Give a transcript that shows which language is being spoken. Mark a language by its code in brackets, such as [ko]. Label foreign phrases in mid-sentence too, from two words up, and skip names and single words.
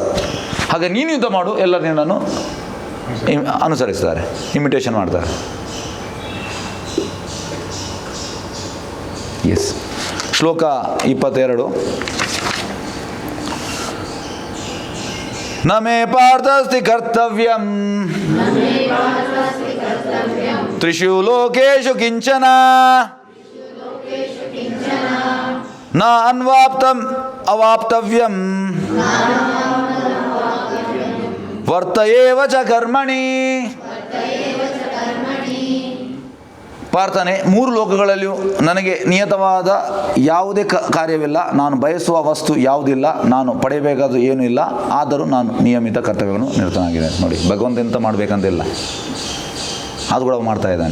[kn] ಹಾಗೆ ನೀನು ಯುದ್ಧ ಮಾಡು, ಎಲ್ಲರೂ ನಿನ್ನನ್ನು ಅನುಸರಿಸ್ತಾರೆ, ಇಮಿಟೇಷನ್ ಮಾಡ್ತಾರೆ. ಎಸ್. [sa] ಶ್ಲೋಕ 22. ನ ಮೇ ಪಾರ್ಥಸ್ತಿ ಕರ್ತವ್ಯಂ ತ್ರಿಷು ಲೋಕೇಶು ಕಿಂಚನ ನ ಅನ್ವಾಪ್ತಂ ಅವಾಪ್ತವ್ಯಂ ವರ್ತಯೇವ ಚ ಕರ್ಮಣಿ. [kn] ಪಾರ್ಥನೆ, 3 ಲೋಕಗಳಲ್ಲಿಯೂ ನನಗೆ ನಿಯತವಾದ ಯಾವುದೇ ಕಾರ್ಯವಿಲ್ಲ, ನಾನು ಬಯಸುವ ವಸ್ತು ಯಾವುದಿಲ್ಲ, ನಾನು ಪಡೆಯಬೇಕಾದ ಏನೂ ಇಲ್ಲ, ಆದರೂ ನಾನು ನಿಯಮಿತ ಕರ್ತವ್ಯವನ್ನು ನಿರತನಾಗಿದ್ದೇನೆ. ನೋಡಿ, ಭಗವಂತ ಎಂತ ಮಾಡಬೇಕಂತಿಲ್ಲ, ಅದು ಕೂಡ ಮಾಡ್ತಾ ಇದ್ದಾನೆ.